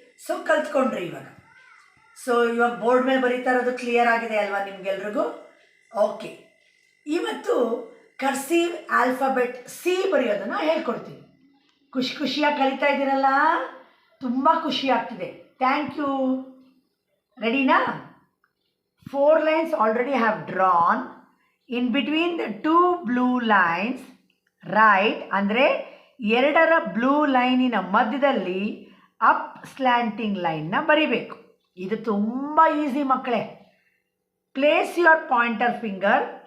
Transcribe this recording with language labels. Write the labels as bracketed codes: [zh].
[kn] So ಕಲ್ತ್ಕೊಂಡ್ರಿ ಇವಾಗ. So ಇವಾಗ board ಮೇಲೆ ಬರೀತಾ ಇರೋದು ಕ್ಲಿಯರ್ ಆಗಿದೆ ಅಲ್ವಾ ನಿಮಗೆಲ್ರಿಗೂ? ಓಕೆ, ಇವತ್ತು ಕರ್ಸಿವ್ ಆಲ್ಫಾಬೆಟ್ ಸಿ ಬರೆಯೋದನ್ನು ಹೇಳ್ಕೊಡ್ತೀನಿ. ಖುಷಿಯಾಗಿ ಕಲಿತಾ ಇದ್ದೀರಲ್ಲ, ತುಂಬ ಖುಷಿ ಆಗ್ತಿದೆ. [en] Thank you. ರೆಡಿನಾ? 4 lines already have drawn. In between the 2 blue lines, right [kn] ಅಂದರೆ ಎರಡರ ಬ್ಲೂ ಲೈನಿನ ಮಧ್ಯದಲ್ಲಿ ಅಪ್ ಸ್ಲ್ಯಾಂಟಿಂಗ್ ಲೈನ್ನ ಬರಿಬೇಕು. ಇದು ತುಂಬ ಈಸಿ ಮಕ್ಕಳೇ. [en] Place your pointer finger.